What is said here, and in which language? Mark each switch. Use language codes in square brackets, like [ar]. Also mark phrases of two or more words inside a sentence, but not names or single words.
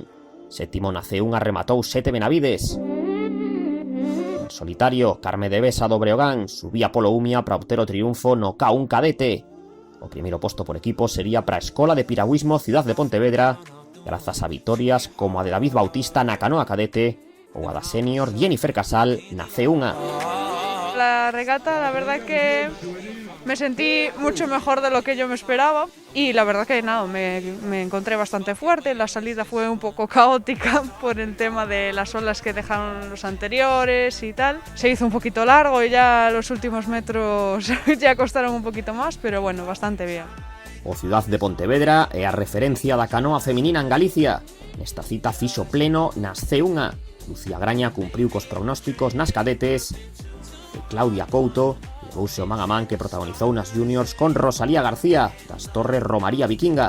[gl] Sétimo na C1 rematou 7 Benavides. En solitario, Carme de Besa do Breogán subía polo Umia para obter o triunfo no K1 cadete. O primeiro posto por equipo sería para a Escola de Piragüismo Ciudad de Pontevedra, grazas a vitorias como a de David Bautista na canoa cadete ou a da senior Jennifer Casal na C1. [es] La regata, la verdad que me sentí mucho mejor de lo que yo me esperaba y la verdad que nada, me encontré bastante fuerte, la salida fue un poco caótica por el tema de las olas que dejaron los anteriores y tal. Se hizo un poquito largo y ya los últimos metros ya costaron un poquito más, pero bueno, bastante bien. [gl] O Ciudad de Pontevedra é a referencia da canoa feminina en Galicia. Nesta cita fixo pleno nas C1. Lucía Graña cumpriu cos prognósticos nas cadetes e Claudia Couto levouse o man a man que protagonizou nas juniors con Rosalía García das Torres Romaría Vikinga.